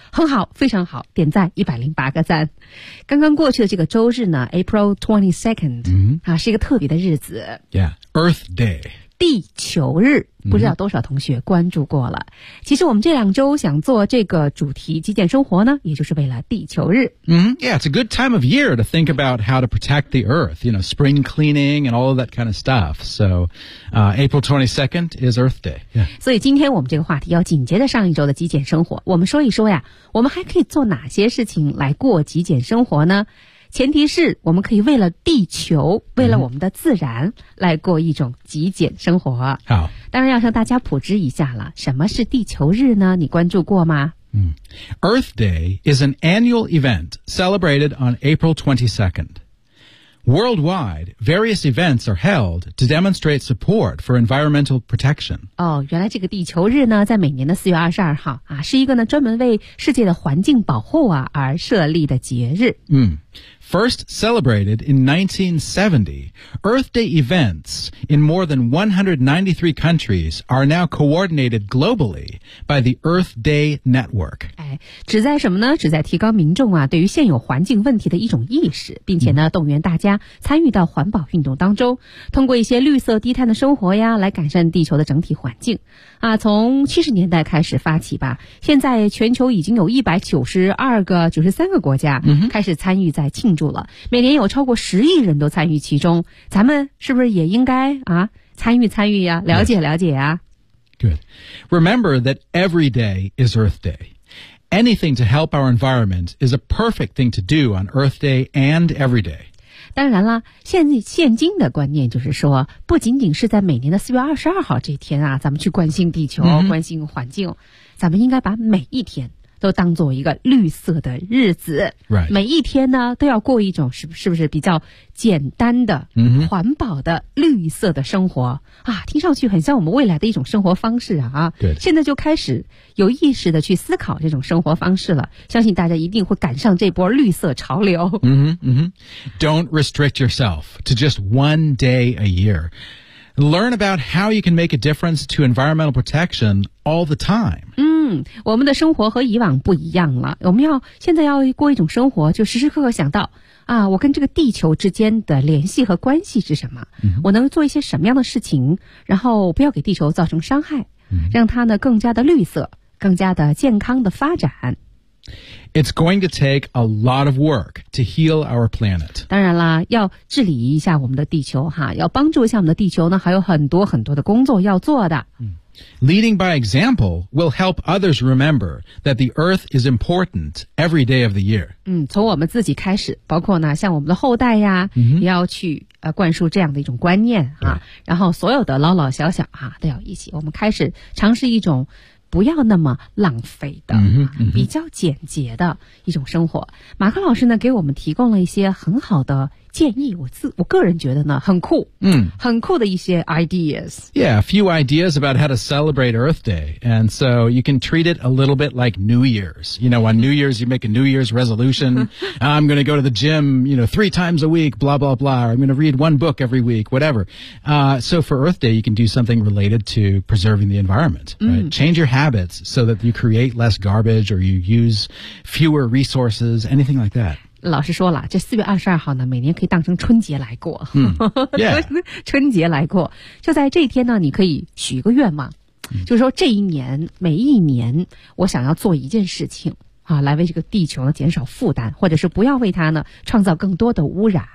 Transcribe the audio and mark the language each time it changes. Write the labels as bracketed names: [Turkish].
[Chinese] 很好，非常好，点赞108个赞。刚刚过去的这个周日呢 ,April 22nd,、是一个特别的日子。 [English] Yeah, Earth Day. [Chinese] 地球日。不知道多少同学关注过了。其实我们这两周想做这个主题极简生活呢，也就是为了地球日。 [English] Yeah, it's a good time of year to think about how to protect the earth, you know, spring cleaning and all of that kind of stuff. So, April 22nd is Earth Day.、 [Chinese] 所以今天我们这个话题要紧接着上一周的极简生活。我们说一说呀，我们还可以做哪些事情来过极简生活呢？前提是我们可以为了地球，为了我们的自然来过一种极简生活。好，当然要向大家普及一下了，什么是地球日呢？你关注过吗？ [English] Earth Day is an annual event celebrated on April 22nd. Worldwide, various events are held to demonstrate support for environmental protection. [Chinese] 哦，原来这个地球日呢，在每年的4月22号啊，是一个呢专门为世界的环境保护啊而设立的节日。 [English] First celebrated in 1970, Earth Day events in more than 193 countries are now coordinated globally by the Earth Day Network. [Chinese] 旨在什么呢？旨在提高民众啊对于现有环境问题的一种意识，并且呢动员大家参与到环保运动当中，通过一些绿色低碳的生活呀来改善地球的整体环境。啊，从70年代开始发起吧，现在全球已经有193个国家开始参与在庆祝了，每年有超过10亿人都参与其中，咱们是不是也应该啊参与参与呀、了解了解呀。 [English] Good. Remember that every day is Earth Day. Anything to help our environment is a perfect thing to do on Earth Day and every day. [Chinese] 当然了，现今的观念就是说，不仅仅是在每年的4月22号这天啊，咱们去关心地球、关心环境，咱们应该把每一天都当作一个绿色的日子。 [English] Right. [Chinese] 每一天呢，都要过一种是不是比较简单的、环保的绿色的生活啊，听上去很像我们未来的一种生活方式啊。对。现在就开始有意识的去思考这种生活方式了，相信大家一定会赶上这波绿色潮流。 [English] Don't restrict yourself to just one day a year. Learn about how you can make a difference to environmental protection all the time. [Chinese] 我们的生活和以往不一样了，我们要现在要过一种生活，就时时刻刻想到啊，我跟这个地球之间的联系和关系是什么、我能做一些什么样的事情，然后不要给地球造成伤害、让它呢更加的绿色，更加的健康的发展。 [English] It's going to take a lot of work to heal our planet. [Chinese] 当然啦，要治理一下我们的地球哈，要帮助一下我们的地球呢，还有很多很多的工作要做的。 [English] Leading by example will help others remember that the earth is important every day of the year. [Chinese] 从我们自己开始，包括呢，像我们的后代呀，也要去灌输这样的一种观念啊。然后所有的老老小小啊，都要一起，我们开始尝试一种不要那么浪费的比较简洁的一种生活。马克老师呢，给我们提供了一些很好的建议，我个人觉得呢，很酷，很酷的一些 ideas. [English] Yeah, a few ideas about how to celebrate Earth Day. And so you can treat it a little bit like New Year's. You know, on New Year's, you make a New Year's resolution. I'm going to go to the gym, you know, 3 times a week, blah, blah, blah. Or I'm going to read 1 book every week, whatever. So for Earth Day, you can do something related to preserving the environment. Right? Change your habits so that you create less garbage or you use fewer resources, anything like that. [Chinese] 老师说了，这4月22号呢，每年可以当成春节来过。春节来过，就在这一天呢，你可以许一个愿望，就是说这一年每一年，我想要做一件事情啊，来为这个地球呢减少负担，或者是不要为它呢创造更多的污染。